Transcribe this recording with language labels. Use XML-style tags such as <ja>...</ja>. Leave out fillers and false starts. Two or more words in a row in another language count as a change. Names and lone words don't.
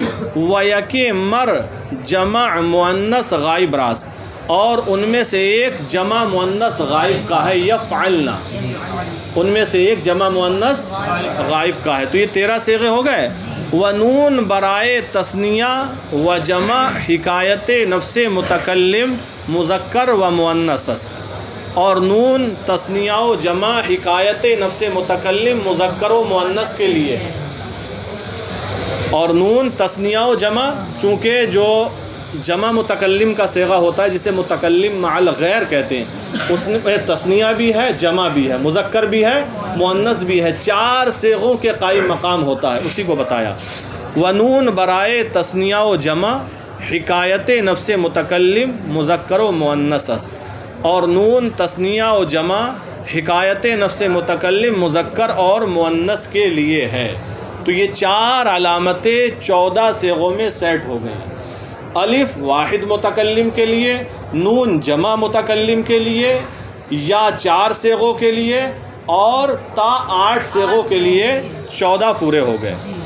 <fa>ویک مر جمع مؤنث غائب راست،</fa> <ur>اور ان میں سے 1 جمع مؤنث غائب کا ہے، یفعلنا، ان میں سے 1 جمع مؤنث غائب کا ہے، تو یہ 13 صیغے ہو گئے۔</ur> <fa>ونون برائے تثنیہ و جمع حکایت نفس متکلم مذکر و مؤنث،</fa> <ur>اور نون تثنیہ و جمع حکایت نفس متکلم مذکر و مؤنث کے لیے ہے، اور نون تثنیہ و جمع، چونکہ جو جمع متکلم کا صیغہ ہوتا ہے جسے متکلم مع الغیر کہتے ہیں، اس میں تثنیہ بھی ہے، جمع بھی ہے، مذکر بھی ہے، مؤنث بھی ہے، 4 صیغوں کے قائم مقام ہوتا ہے، اسی کو بتایا۔</ur> <fa>ونون برائے تثنیہ و جمع حکایت نفس متکلم مذکر و مؤنث،</fa> <ur>اور نون تثنیہ و جمع حکایت نفس متکلم مذکر اور مؤنث کے لیے ہے، تو یہ 4 علامتیں 14 صیغوں میں سیٹ ہو گئیں۔ الف واحد متکلم کے لیے، نون جمع متکلم کے لیے، یا 4 صیغوں کے لیے، اور تا 8 صیغوں کے لیے 14 پورے ہو گئے۔</ur>